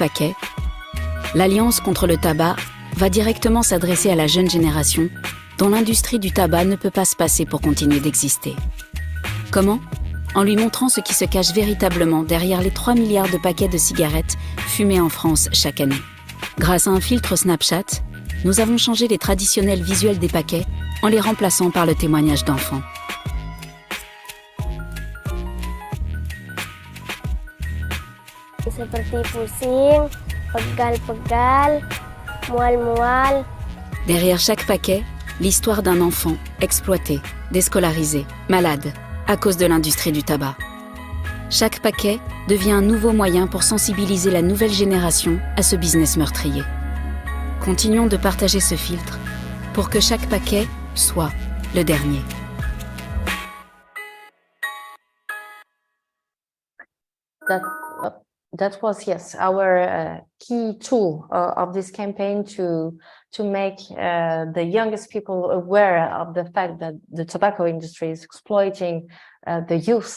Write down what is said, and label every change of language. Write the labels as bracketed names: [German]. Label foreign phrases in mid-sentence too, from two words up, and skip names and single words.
[French] paquet, l'Alliance contre le tabac va directement s'adresser à la jeune génération dont l'industrie du tabac ne peut pas se passer pour continuer d'exister. Comment? En lui montrant ce qui se cache véritablement derrière les 3 milliards de paquets de cigarettes fumés en France chaque année. Grâce à un filtre Snapchat, nous avons changé les traditionnels visuels des paquets en les remplaçant par le témoignage d'enfants. [Indonesian] Seperti pusing, pegal-pegal, mual-mual. [French] Derrière chaque paquet, l'histoire d'un enfant exploité, déscolarisé, malade, à cause de l'industrie du tabac. Chaque paquet devient un nouveau moyen pour sensibiliser la nouvelle génération à ce business meurtrier. Continuons de partager ce filtre pour que chaque paquet soit le dernier. [English] That was, yes, our key tool of this campaign to make the youngest people aware of the fact that the tobacco industry is exploiting the youth.